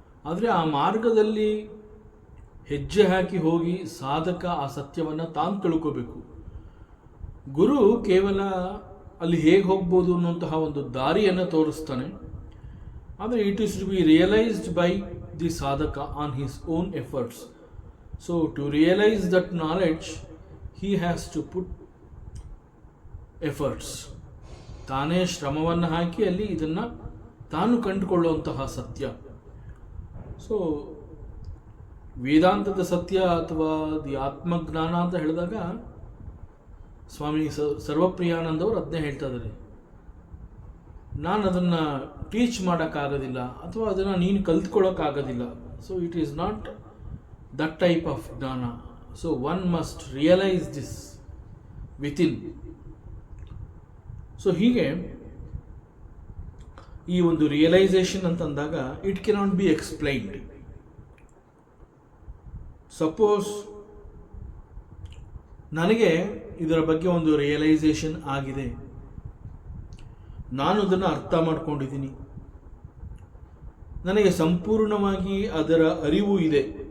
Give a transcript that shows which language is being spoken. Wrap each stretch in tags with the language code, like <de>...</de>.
<kn>ಆದರೆ ಆ ಮಾರ್ಗದಲ್ಲಿ ಹೆಜ್ಜೆ ಹಾಕಿ ಹೋಗಿ ಸಾಧಕ ಆ ಸತ್ಯವನ್ನು ತಾನು ತಿಳ್ಕೋಬೇಕು. ಗುರು ಕೇವಲ ಅಲ್ಲಿ ಹೇಗೆ ಹೋಗ್ಬೋದು ಅನ್ನುವಂತಹ ಒಂದು ದಾರಿಯನ್ನು ತೋರಿಸ್ತಾನೆ. ಆದರೆ</kn> <en>It is to be realized by the sadhaka on his own efforts. So to realize that knowledge, he has to put efforts.</en> <kn>ತಾನೇ ಶ್ರಮವನ್ನು ಹಾಕಿ ಅಲ್ಲಿ ಇದನ್ನು ತಾನು ಕಂಡುಕೊಳ್ಳುವಂತಹ ಸತ್ಯ. ಸೊ ವೇದಾಂತದ ಸತ್ಯ ಅಥವಾ ದಿ ಆತ್ಮಜ್ಞಾನ ಅಂತ ಹೇಳಿದಾಗ ಸ್ವಾಮಿ ಸರ್ವಪ್ರಿಯಾನಂದವರು ಅದನ್ನೇ ಹೇಳ್ತಾ ಇದ್ದಾರೆ, ನಾನು ಅದನ್ನು ಟೀಚ್ ಮಾಡೋಕ್ಕಾಗೋದಿಲ್ಲ ಅಥವಾ ಅದನ್ನು ನೀನು ಕಲ್ತ್ಕೊಳ್ಳೋಕ್ಕಾಗೋದಿಲ್ಲ.</kn> <en>So it is not that type of jnana. So one must realize this within. So</en> <kn>ಹೀಗೆ ಈ ಒಂದು</kn> <en>Realization ಅಂತಂದಾಗ it cannot be explained.</en> <kn>Suppose ನನಗೆ ಇದರ ಬಗ್ಗೆ ಒಂದು ರಿಯಲೈಸೇಷನ್ ಆಗಿದೆ, ನಾನು ಅದನ್ನು ಅರ್ಥ ಮಾಡ್ಕೊಂಡಿದ್ದೀನಿ, ನನಗೆ ಸಂಪೂರ್ಣವಾಗಿ ಅದರ ಅರಿವು ಇದೆ.</kn>